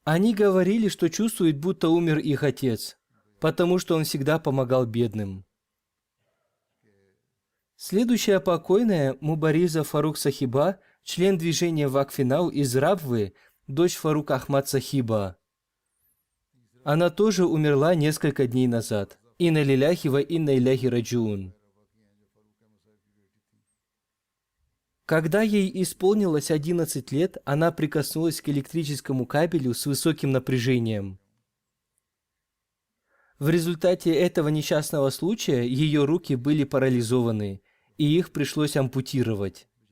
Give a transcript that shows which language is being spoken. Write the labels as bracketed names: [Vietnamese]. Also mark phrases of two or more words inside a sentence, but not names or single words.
[Russian] Они говорили, что чувствуют, будто умер их отец, потому что он всегда помогал бедным. Следующая покойная Мубариза Фарук Сахиба, член движения Вакфинау из Рабвы, дочь Фарук Ахмад Сахиба. Она тоже умерла несколько дней назад. [Arabic] إنا لله و إنا إليه راجعون. [Russian] Когда ей исполнилось 11 лет, она прикоснулась к электрическому кабелю с высоким напряжением. В результате этого несчастного случая ее руки были парализованы, и их пришлось ампутировать.